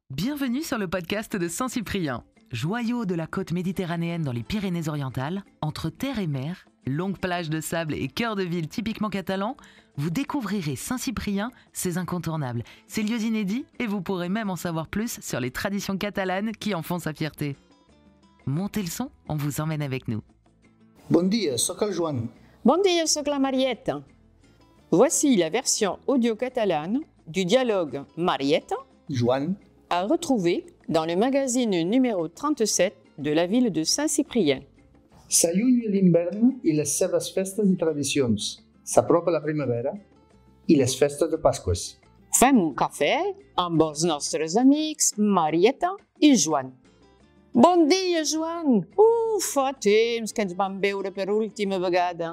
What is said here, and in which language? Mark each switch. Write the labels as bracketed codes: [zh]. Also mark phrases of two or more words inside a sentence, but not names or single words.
[fr] Bienvenue sur le podcast de Saint-Cyprien. Joyau de la côte méditerranéenne dans les Pyrénées-Orientales, entre terre et mer, longues plages de sable et cœur de ville typiquement catalan, vous découvrirez Saint-Cyprien, ses incontournables, ses lieux inédits et vous pourrez même en savoir plus sur les traditions catalanes qui en font sa fierté. Montez le son, on vous emmène avec nous. [ca] Bon dia, soc el Joan. Bon dia, soc la Marietta. [fr] Voici la version audio catalane du dialogue Marietta Joan, à retrouver dans le magazine numéro 37 de la ville de Saint-Cyprien. [ca] s'allunya l'hivern i les seves festes i tradicions. S'apropa la primavera i les festes de Pasqües. Fem un cafè amb els nostres amics Marietta i Joan. Bon dia, Joan! Fa temps que ens vam veure per última vegada.